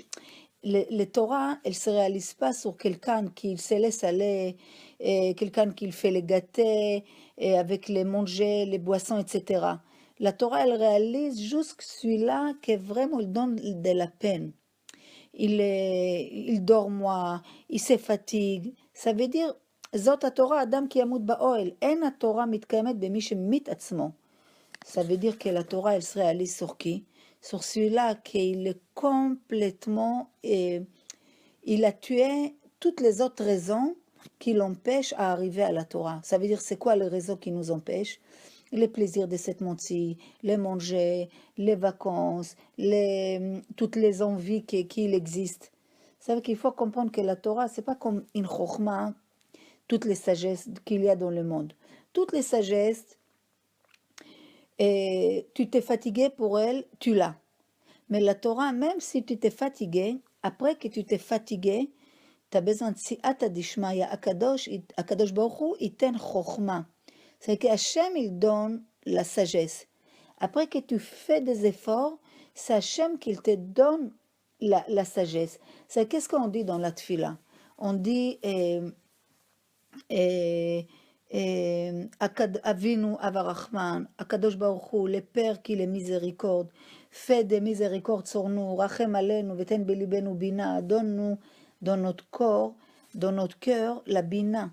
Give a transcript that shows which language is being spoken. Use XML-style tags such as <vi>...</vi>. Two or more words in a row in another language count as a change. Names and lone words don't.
<fr>Le Torah, elle ne se réalise pas sur quelqu'un qui se laisse aller, quelqu'un qui fait les gâtés, avec les manger, les boissons, etc. La Torah, elle réalise juste celui-là qui vraiment il donne de la peine. Il dort moins, il se fatigue. Ça veut dire,</fr> <he>זאת התורה, אדם כי ימות באוהל. אין התורה מתקיימת במי שמית עצמו.</he> <fr>Ça veut dire que la Torah, elle se réalise sur qui? Sur celui-là qu'il est complètement... il a tué toutes les autres raisons qui l'empêchent à arriver à la Torah. Ça veut dire, c'est quoi les raisons qui nous empêchent? Les plaisirs de cette monde-ci, les manger, les vacances, toutes les envies qu'il existe. Ça veut dire qu'il faut comprendre que la Torah, c'est pas comme une chokhmah, toutes les sagesses qu'il y a dans le monde. Toutes les sagesses, et tu t'es fatigué pour elle, tu l'as. Mais la Torah, même si tu t'es fatigué, après que tu t'es fatigué, tu as besoin de</fr> <arc>סייעתא דשמיא,</arc> <he>הקדוש ברוך הוא יתן חכמה.</he> <fr>C'est que Hachem, il donne la sagesse. Après que tu fais des efforts, c'est Hachem qui te donne la sagesse. C'est qu'est-ce qu'on dit dans la tfila? On dit</fr> <he>אבינו האב הרחמן הקדוש ברוך הוא,</he> <fr>le Père qui est miséricorde, fais des miséricordes sur nous,</fr> <he>רחם עלינו ותן בליבנו בינה,</he> <fr>donne-nous dans notre corps, dans notre cœur, la Bina.</fr>